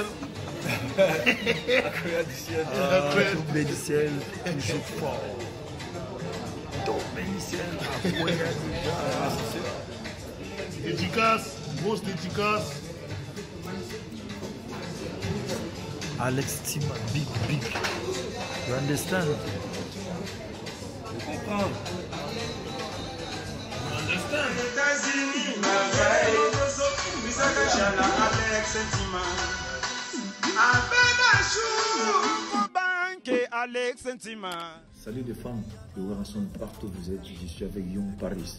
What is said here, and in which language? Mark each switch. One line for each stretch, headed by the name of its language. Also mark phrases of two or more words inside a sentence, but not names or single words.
French: Akoya du ciel. Tombé du ciel, toujours fort. Tombé du ciel, Akoya déjà. Dédicace, grosse dédicace. Alex Tima, big.
English: You understand?
French: Je comprends. Salut les femmes de Warasson, partout où vous êtes, je suis avec Young Paris.